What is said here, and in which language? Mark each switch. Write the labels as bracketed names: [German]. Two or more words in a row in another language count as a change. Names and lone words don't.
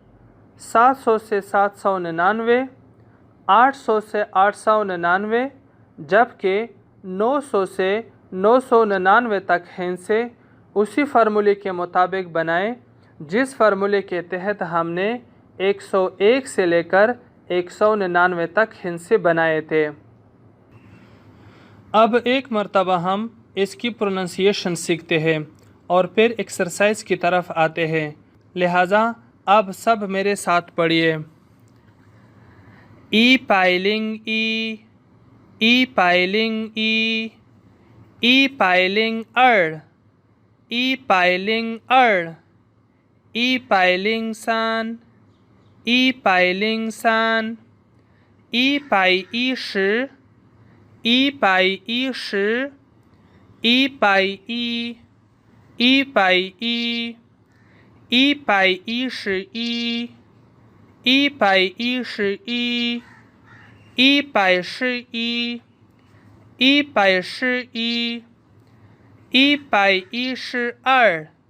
[Urdu] 700 سے 799، 800 سے 899، جبکہ 900 سے 999 تک ہندسے اسی فارمولے کے مطابق بنائیں جس فارمولے کے تحت ہم نے 101 سے لے کر 199 تک ہندسے بنائے تھے۔ اب ایک مرتبہ ہم اس کی پروننسیشن سیکھتے ہیں اور پھر ایکسرسائز کی طرف آتے ہیں، لہٰذا اب سب میرے ساتھ پڑھیے۔ [Chinese] 一百零一，一百零一，一百零二，一百零二，一百零三，一百零三，一百一十，一百一十，一百一，一百一，一百一十一，一百一十一，一百十一，一百十一，一百一十二,